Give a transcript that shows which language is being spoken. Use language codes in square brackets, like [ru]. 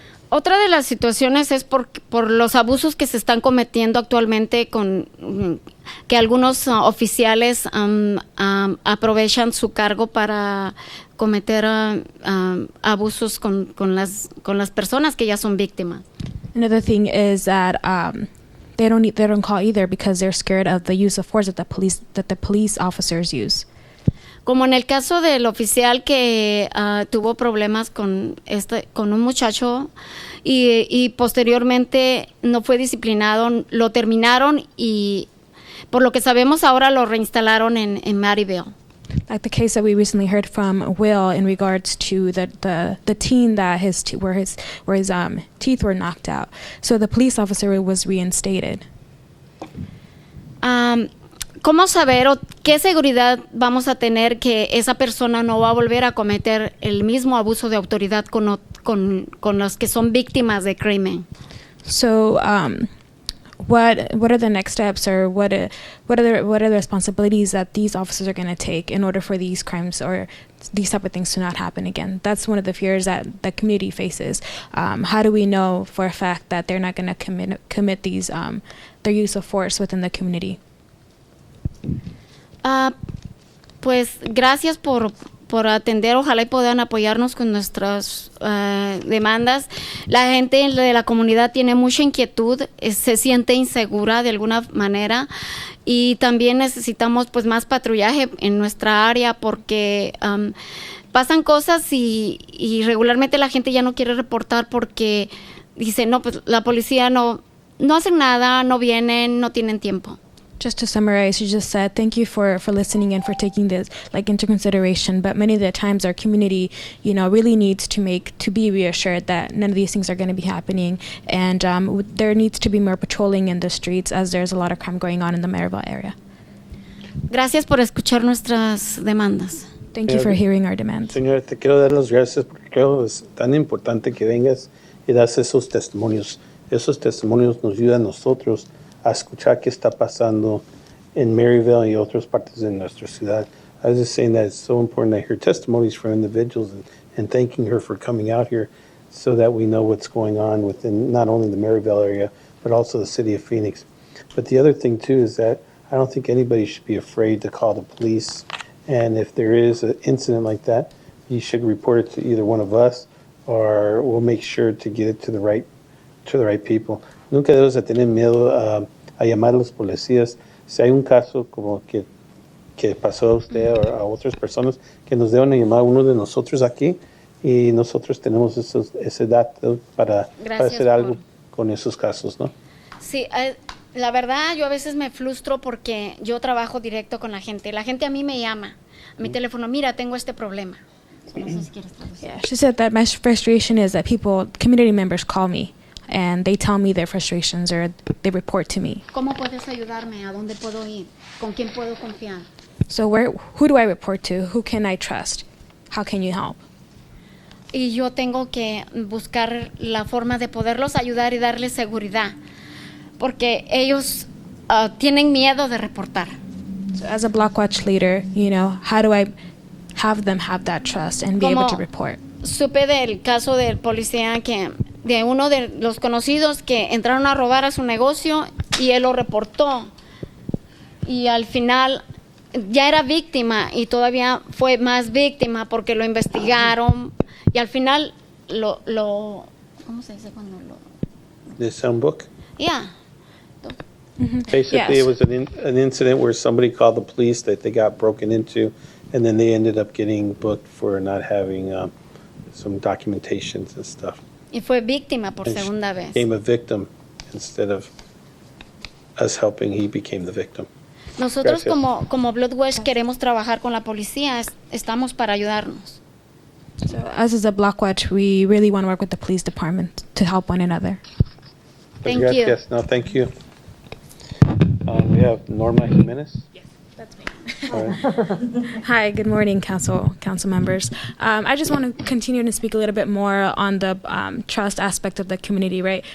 [es] Otra de las situaciones es por los abusos que se están cometiendo actualmente que algunos oficiales aprovechan su cargo para cometer abusos con las personas que ya son víctimas. [en] Another thing is that they don't call either because they're scared of the use of force that the police officers use. [es] Como en el caso del oficial que tuvo problemas con un muchacho y posteriormente no fue disciplinado, lo terminaron y por lo que sabemos ahora lo reinstalaron en Maryville. [en] Like the case that we recently heard from Will in regards to the teen that where his teeth were knocked out. So the police officer was reinstated. [es] ¿Cómo saber o qué seguridad vamos a tener que esa persona no va a volver a cometer el mismo abuso de autoridad con los que son víctimas de crimen? [en] So, what are the next steps, or what are the responsibilities that these officers are going to take in order for these crimes or these type of things to not happen again? That's one of the fears that the community faces. How do we know for a fact that they're not going to commit these their use of force within the community? [es] Pues gracias por atender, ojalá y puedan apoyarnos con nuestras demandas. La gente de la comunidad tiene mucha inquietud, se siente insegura de alguna manera y también necesitamos pues más patrullaje en nuestra área porque pasan cosas y regularmente la gente ya no quiere reportar porque dice, no, pues la policía no hacen nada, no vienen, no tienen tiempo. [en] Just to summarize, you just said, thank you for listening and for taking this into consideration. But many of the times our community, really needs to be reassured that none of these things are going to be happening. And there needs to be more patrolling in the streets as there's a lot of crime going on in the Maryville area. [es] Gracias por escuchar nuestras demandas. [en] Thank you for hearing our demands. [es] Señora, te quiero dar las gracias porque creo que es tan importante que vengas y das esos testimonios. Esos testimonios nos ayudan a nosotros a escuchar qué está pasando en Maryville y otras partes de nuestra ciudad. [en] I was just saying that it's so important to hear testimonies from individuals and thanking her for coming out here so that we know what's going on within not only the Maryville area, but also the city of Phoenix. But the other thing, too, is that I don't think anybody should be afraid to call the police. And if there is an incident like that, you should report it to either one of us or we'll make sure to get it to the right people. [es] Nunca debes de tener miedo a llamar a los policías. si hay un caso como que pasó a usted o a otras personas, que nos dé una llamada a uno de nosotros aquí y nosotros tenemos ese dato para hacer algo con esos casos, ¿no? Sí, la verdad yo a veces me frustro porque yo trabajo directo con la gente. La gente a mí me llama a mi teléfono, mira, tengo este problema. No sé si quieres traducir. [en] Yeah, she said that my frustration is that community members call me and they tell me their frustrations or they report to me. [es] ¿Cómo puedes ayudarme? ¿A dónde puedo ir? ¿Con quién puedo confiar? [en] So who do I report to? Who can I trust? How can you help? [es] Y yo tengo que buscar la forma de poderlos ayudar y darles seguridad, porque ellos tienen miedo de reportar. [en] So as a Blockwatch leader, how do I have them have that trust and be able to report? [es] Supe del caso del policía de uno de los conocidos que entraron a robar a su negocio y él lo reportó. Y al final ya era víctima y todavía fue más víctima porque lo investigaron y al final ¿cómo se dice cuando lo? [en] The sound book? Yeah. Basically, Yes. it was an incident where somebody called the police that they got broken into, and then they ended up getting booked for not having some documentations and stuff. [es] Y fue víctima por [en] And she [es] segunda vez. [en] became a victim instead of us helping, he became the victim. [es] Nosotros Gracias. como Bloodwatch queremos trabajar con la policía, estamos para ayudarnos. [en] So us as a Blockwatch, we really want to work with the police department to help one another. Thank you. [es] Gracias. [en] No, thank you. We have Norma Jimenez. That's me. All right. Hi, good morning, council members. I just want to continue to speak a little bit more on the trust aspect of the community, right?